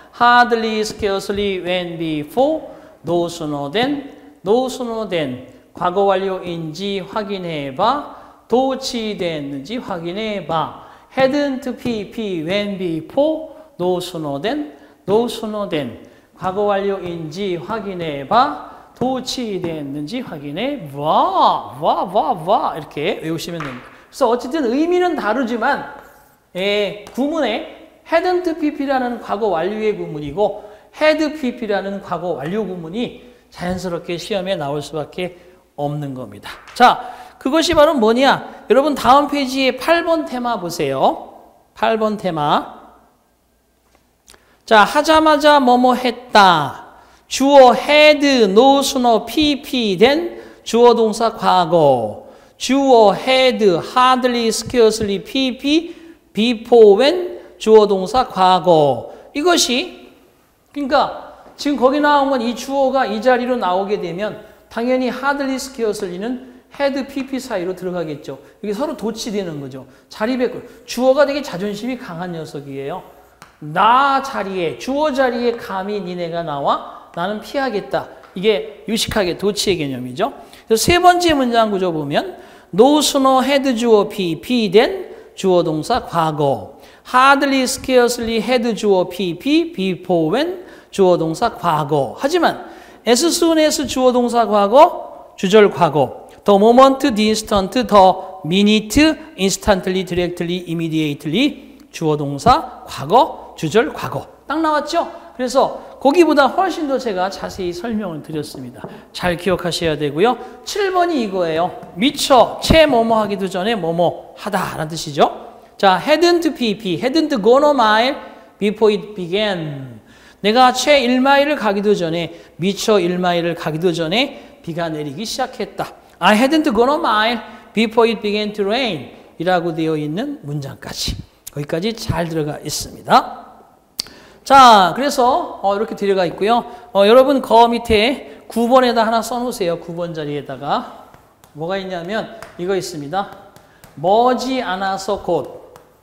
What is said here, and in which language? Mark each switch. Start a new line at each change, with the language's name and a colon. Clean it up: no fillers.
English: hardly, scarcely, when before, no sooner than, no sooner than
Korean: 과거 완료인지 확인해봐, 도치됐는지 확인해봐.
English: hadn't pp, when before, no sooner than, no sooner than
Korean: 과거 완료인지 확인해봐, 도치됐는지 확인해봐. 이렇게 외우시면 됩니다. 그래서 어쨌든 의미는 다르지만 구문에
English: hadn't pp
Korean: 라는 과거 완료의 구문이고
English: had pp
Korean: 라는 과거 완료 구문이 자연스럽게 시험에 나올 수밖에 없는 겁니다. 자, 그것이 바로 뭐냐? 여러분 다음 페이지에 8번 테마 보세요. 8번 테마. 자, 하자마자 뭐뭐 했다.
English: 주어 had, no sooner, pp than
Korean: 주어 동사 과거.
English: 주어 had, hardly, scarcely, pp, before when
Korean: 주어 동사 과거. 이것이 그러니까 지금 거기 나온 건 이 주어가 이 자리로 나오게 되면 당연히 hardly, scarcely는 had, pp 사이로 들어가겠죠. 이게 서로 도치되는 거죠. 자리 바꿔. 주어가 되게 자존심이 강한 녀석이에요. 나 자리에, 주어 자리에 감히 니네가 나와? 나는 피하겠다. 이게 유식하게 도치의 개념이죠. 그래서 세 번째 문장 구조 보면
English: no sooner had
Korean: 주어 pp than 주어 동사 과거.
English: hardly, scarcely had 주어 pp before when
Korean: 주어 동사 과거. 하지만
English: as soon as
Korean: 주어 동사 과거, 주절 과거.
English: the moment, the instant, the minute, instantly, directly, immediately
Korean: 주어 동사 과거, 주절 과거. 딱 나왔죠? 그래서 거기보다 훨씬 더 제가 자세히 설명을 드렸습니다. 잘 기억하셔야 되고요. 7번이 이거예요. 미처 채 뭐뭐 하기도 전에 뭐뭐 하다 라는 뜻이죠.
English: 자, hadn't pp, hadn't gone a mile before it began.
Korean: 내가 채 1마일을 가기도 전에, 미처 1마일을 가기도 전에 비가 내리기 시작했다.
English: I hadn't gone a mile before it began to rain
Korean: 이라고 되어 있는 문장까지. 거기까지 잘 들어가 있습니다. 자, 그래서 이렇게 들어가 있고요. 여러분 거 밑에 9번에다 하나 써놓으세요. 9번 자리에다가. 뭐가 있냐면 이거 있습니다. 머지 않아서 곧.